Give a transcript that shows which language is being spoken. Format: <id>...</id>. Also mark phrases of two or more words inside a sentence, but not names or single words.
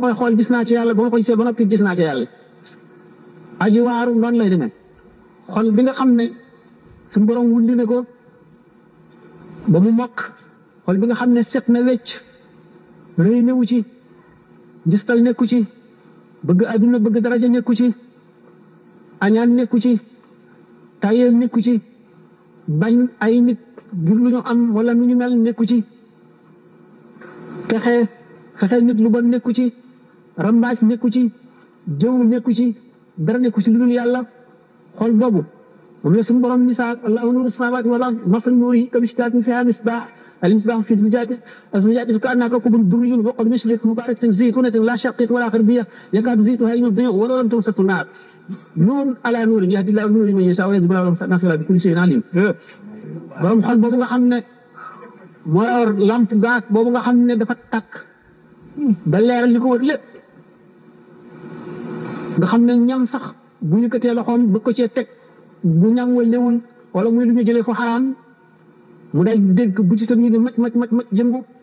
<wo>koy xool gis naa ca yàlla ba ma koy gisee ba noppi gis naa ca yàlla aji waaru noonu lay demee xol bi nga xam ne suñu borom wulli ne ko ba mu mokk xol bi nga xam ne set na wecc rëy newu ci gistal nekku ci bëgg àdduna bëgg daraja nekku ci añaan nekku ci tayeel nekku ci bañ ay nit ngir lu ñu am wala nu ñu mel nekku ci fexeel nit lu bon nekku ci rambaaj nekku ci jëw nekku ci dara nekku ci lu dul yàlla xol boobu moom la suñu borom misaal</wo> <ar>الله نور السماوات والأرض مثل نوره كمشكاة فيها مصباح المصباح في الزجاجة كأنها كوكب دري يوقد مشرق مباركة زيتونة لا شرقية ولا غربية يكاد زيتها يضيء ولو لم تمسسه النار نور على نور يهدي الله نور من يشاء ويضرب الله الناصر بكل شيء عليم</ar> <wo>borom xol boobu nga xam ne moo yor lampe gaz boobu nga xam ne dafa takk ba leeral li ko wër lépp nga xam ne ñam sax bu yëkkatee loxoom bëgg ko cee teg bu ñam wa lewul wala muy lu ñu jëlee fu xaraam mu day dégg bu ci tam yi ne mac yëngu</wo>